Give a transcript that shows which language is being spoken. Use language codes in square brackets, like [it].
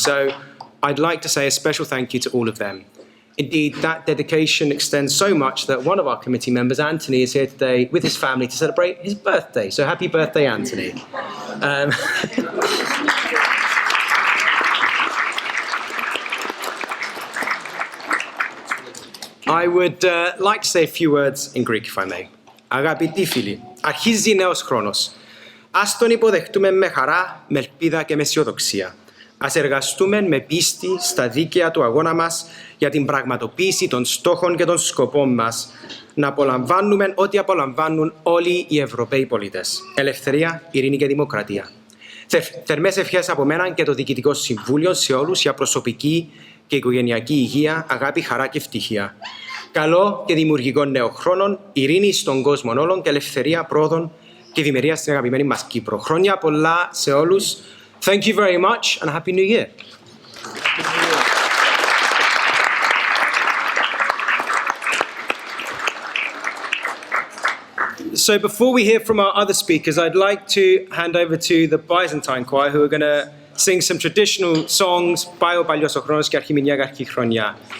[en] So I'd like to say a special thank you to all of them. Indeed, that dedication extends so much that one of our committee members, Anthony, is here today with his family to celebrate his birthday. So happy birthday, Anthony. I would like to say a few words in Greek, if I may. [el] Αγαπητοί φίλοι, αρχίζει νέος χρόνος. Ας τον υποδεχτούμε με χαρά, με ελπίδα και με αισιοδοξία. Ας εργαστούμε με πίστη στα δίκαια του αγώνα μας για την πραγματοποίηση των στόχων και των σκοπών μας, να απολαμβάνουμε ό,τι απολαμβάνουν όλοι οι Ευρωπαίοι πολίτες. Ελευθερία, ειρήνη και δημοκρατία. Θερμές ευχές από μένα και το Διοικητικό Συμβούλιο σε όλους για προσωπική και οικογενειακή υγεία, αγάπη, χαρά και ευτυχία. Καλό και δημιουργικό νέο χρόνο, ειρήνη στον κόσμο όλων και ελευθερία πρόοδων και ευημερία στην αγαπημένη μας Κύπρο. Χρόνια πολλά σε όλους. [en] Thank you very much and a Happy New Year. So before we hear from our other speakers, I'd like to hand over to the Byzantine choir who are going to sing some traditional songs, [el] Πάει ο παλιός ο χρόνος και αρχιμηνιά καρκή χρονιά.